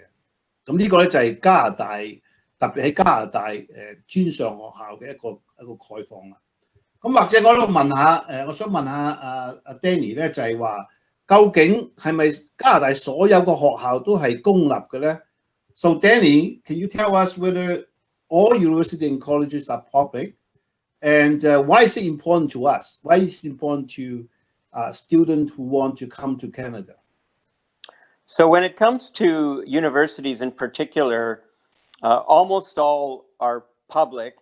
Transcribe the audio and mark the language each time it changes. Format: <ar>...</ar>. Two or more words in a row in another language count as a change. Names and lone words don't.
<yue>咁呢個咧就係加拿大，特別喺加拿大專上學校嘅一個概況啦。咁或者我都問下我想問下阿 Dani 咧，就係話究竟係咪加拿大所有個學校都係公立嘅咧 ？</yue> <en>So Dani, can you tell us whether all universities and colleges are public, and why is it important to us? Why is it important to students who want to come to Canada? So when it comes to universities in particular, almost all are public.</en>